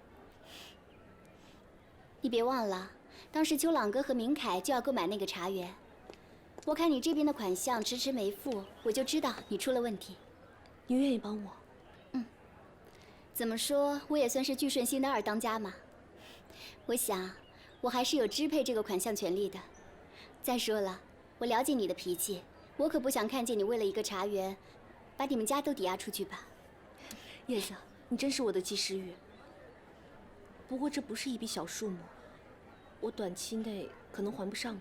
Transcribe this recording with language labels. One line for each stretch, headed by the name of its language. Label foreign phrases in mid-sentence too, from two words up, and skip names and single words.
Chinese: 你別忘了，當時秋朗哥和明凱就要購買那個茶園，我看你這邊的款項遲遲沒付，我就知道你出了問題。你願意幫我？嗯，怎麼說，我也算是聚順興的二當家嘛。我想，我還是有支配這個款項權利的。再說了，我了解你的脾氣，我可不想看見你為了一個茶園，把你們家都抵押出去吧。葉子，你真是我的及時雨。不過這不是一筆小數目，我短期內可能還不上的。